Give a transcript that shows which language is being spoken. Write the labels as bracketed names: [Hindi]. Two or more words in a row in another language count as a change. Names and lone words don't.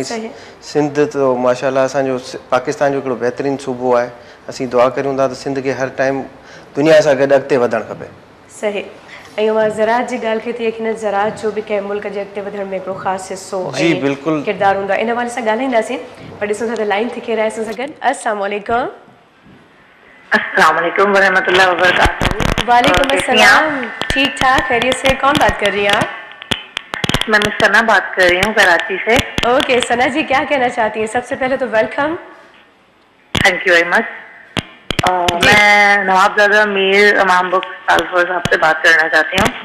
[Sindhi] ऐं सिंध तो माशाल्लाह असांजो पाकिस्तान जो हिकिड़ो बहितरीनु सूबो आहे। असीं दुआ करियूं था त सिंध खे हर टाइम दुनिया सां गॾु अॻिते वधणु खपे। सही। ऐं मां ज़राअत जी ॻाल्हि कई त यकीनन ज़राअत जो बि कंहिं मुल्क जे अॻिते वधण में हिकिड़ो ख़ासि हिसो जी बिल्कुलु किरदारु हूंदो आहे। इन हवाले सां ॻाल्हाईंदासीं, पर ॾिसूं था त लाइन थी केरु आहे असां सां गॾु। [Arabic] السلام عليكم. السلام عليكم ورحمة الله وبركاته. وعليكم السلام. [Urdu] ٹھیک ٹھاک، خیریت سے۔ کون بات کر رہی ہیں آپ? میں ثنا بات کر رہی ہوں کراچی سے. اوکے ثنا جی، کیا کہنا چاہتی ہیں? سب سے پہلے تو ویلکم. [English] Thank you very much. [Urdu] میں نوابزادہ میر امام بک تالپور صاحب سے بات کرنا چاہتی ہوں.